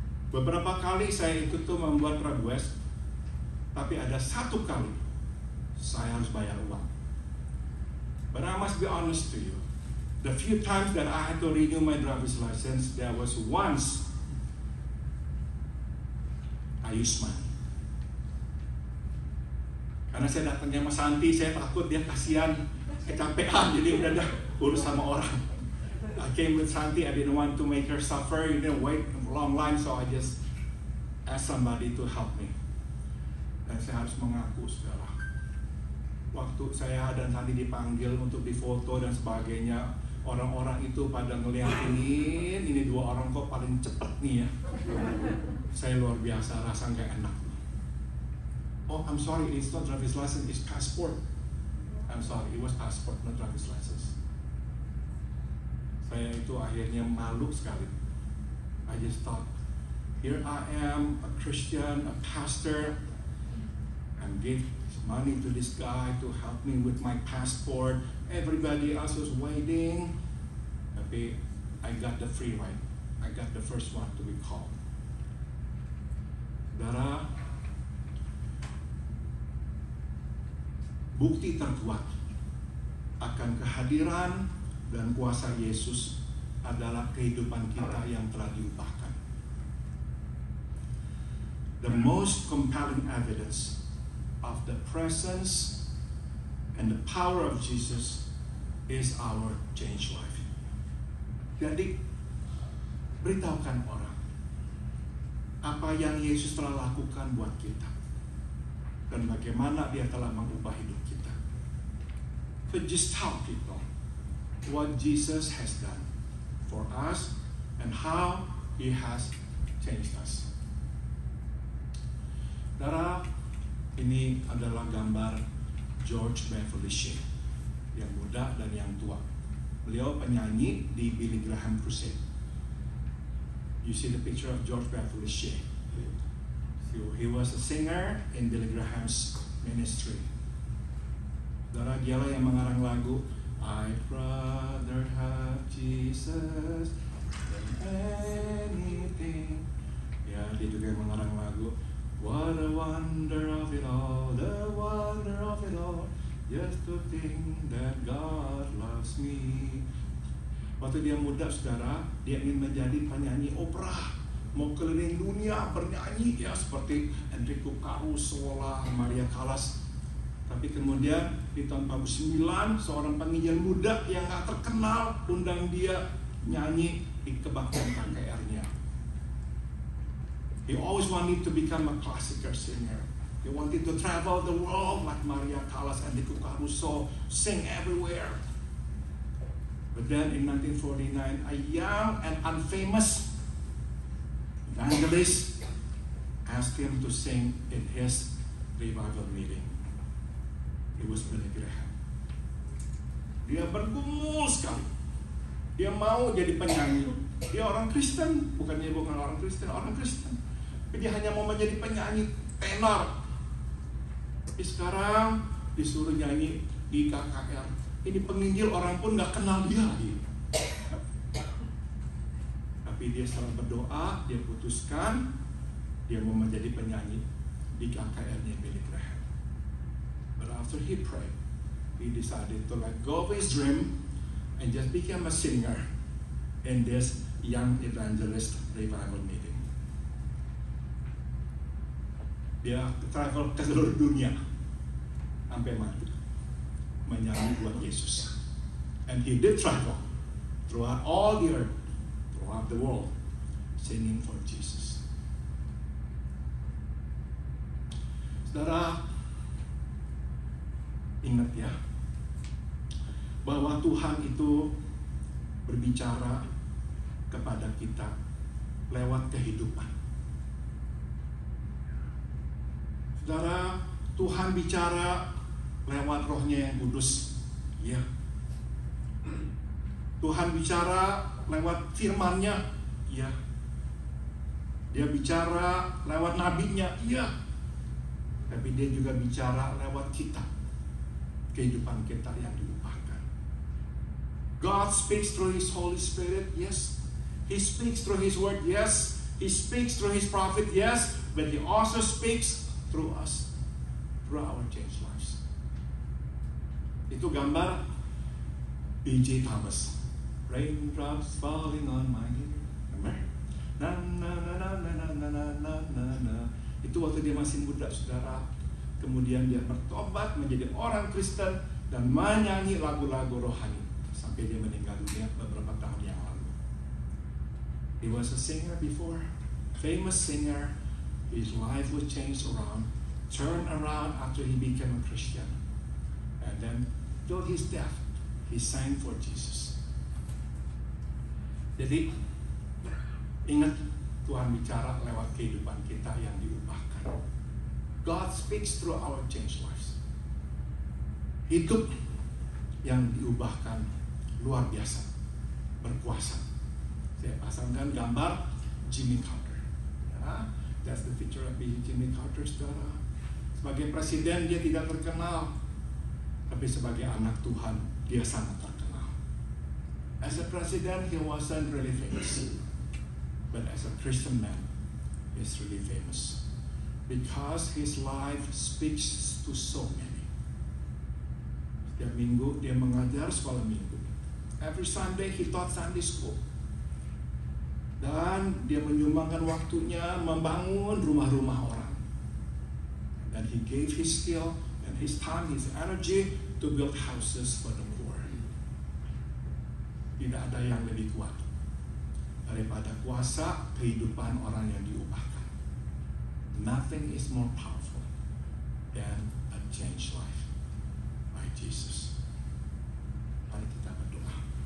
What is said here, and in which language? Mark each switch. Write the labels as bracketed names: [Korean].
[Indonesian] Beberapa kali saya ikut tuh membuat request, tapi ada satu kali saya harus bayar uang. [English] But I must be honest to you. The few times that I had to renew my driver's license, there was once I used money. [Indonesian] Karena saya datangnya sama Santi, saya takut dia kasihan, kecapean, jadi udah dah urus sama orang. [English] I came with Santi, I didn't want to make her suffer, wait a long line, so I just asked somebody to help me. [Indonesian] Dan saya harus mengaku, saudara, waktu saya dan Santi dipanggil untuk difoto dan sebagainya, orang-orang itu pada ngeliatin ini dua orang kok paling cepet nih ya. Saya luar biasa, rasa gak enak. [English] Oh, I'm sorry, it's not driver's license, it's passport. I'm sorry, it was passport, not driver's license. [Indonesian] Saya itu akhirnya malu sekali. [English] I just thought, here I am, a Christian, a pastor, and give money to this guy to help me with my passport. Everybody else was waiting. [Indonesian] Tapi [English] I got the free ride. I got the first one to be called. [Indonesian] Saudara, bukti terkuat akan kehadiran dan kuasa Yesus adalah kehidupan kita yang telah diubahkan. [English] The most compelling evidence of the presence and the power of Jesus is our changed life. [Indonesian] Jadi, beritahukan orang apa yang Yesus telah lakukan buat kita dan bagaimana dia telah mengubah hidup kita. [English] So just tell people what Jesus has done for us and how He has changed us. [Indonesian] Saudara, ini adalah gambar George Beverly Shea, yang muda dan yang tua. Beliau penyanyi di Billy Graham Crusade. [English] You see the picture of George Beverly Shea. So he was a singer in Billy Graham's ministry. [Indonesian] Saudara, dialah yang mengarang lagu [English] I'd rather have Jesus than anything. [Indonesian] Ya, dia juga yang mengarang lagu [English] What a wonder of it all, the wonder of it all, just to think that God loves me. [Indonesian] Waktu dia muda, saudara, dia ingin menjadi penyanyi opera, mau keliling dunia bernyanyi ya seperti Enrico Caruso, Maria Callas. Tapi kemudian di tahun 49 seorang penginjil muda yang gak terkenal undang dia nyanyi di kebaktian KKR-nya. [English] He always wanted to become a classical singer. He wanted to travel the world like Maria Callas and Enrico Caruso, sing everywhere. But then in 1949, a young and unfamous evangelist asked him to sing in his revival meeting. It was Billy Graham. [Indonesian] Dia bergumul sekali. Dia mau jadi penyanyi. Dia orang Kristen, bukan orang Kristen, orang Kristen. Tapi dia hanya mau menjadi penyanyi tenor. Tapi sekarang disuruh nyanyi di KKR. Ini penginjil orang pun gak kenal dia lagi. Tapi dia setelah berdoa, dia putuskan dia mau menjadi penyanyi di KKR-nya Billy Graham. [English] But after he prayed, he decided to let go of his dream and just become a singer in this young evangelist revival meeting. [Indonesian] Dia travel ke seluruh dunia sampai mati menyanyi buat Yesus. [English] And he did travel throughout all the earth, throughout the world, singing for Jesus. [Indonesian] Saudara, ingat ya, bahwa Tuhan itu berbicara kepada kita lewat kehidupan. Saudara, Tuhan bicara lewat Roh-Nya yang kudus. Ya. Tuhan bicara lewat firman-Nya, iya. Dia bicara lewat nabinya, iya. Tapi dia juga bicara lewat kita, kehidupan kita yang diubahkan. [English] God speaks through His Holy Spirit, yes. He speaks through His Word, yes. He speaks through His prophet, yes. But He also speaks through us, through our changed lives. [Indonesian] Itu gambar [English] B.J. Thomas. Raindrops falling on my head. Remember? Na na na na na na na na na na. [Indonesian] Itu waktu dia masih muda, saudara. Kemudian dia bertobat menjadi orang Kristen dan menyanyi lagu-lagu rohani sampai dia meninggal dunia beberapa tahun yang lalu. [English] He was a singer before, famous singer. His life was changed around, turned around after he became a Christian. And then, till his death, he sang for Jesus. [Indonesian] Jadi, ingat, Tuhan bicara lewat kehidupan kita yang diubahkan. [English] God speaks through our changed lives. [Indonesian] Hidup yang diubahkan luar biasa, berkuasa. Saya pasangkan gambar Jimmy Carter. Ya, [English] that's the picture of Jimmy Carter, [Indonesian] saudara. Sebagai presiden dia tidak terkenal, tapi sebagai anak Tuhan dia sangat terkenal. [English] As a president he wasn't really famous. But as a Christian man, he's really famous because his life speaks to so many. [Indonesian] Setiap minggu dia mengajar sekolah minggu. [English] Every Sunday he taught Sunday school. [Indonesian] Dan dia menyumbangkan waktunya membangun rumah-rumah orang. Dan [English] he gave his skill and his time, his energy to build houses for the poor. [Indonesian] Tidak ada yang lebih kuat daripada kuasa kehidupan orang yang diubahkan. [English] Nothing is more powerful than a changed life by Jesus. [Indonesian] Mari kita berdoa.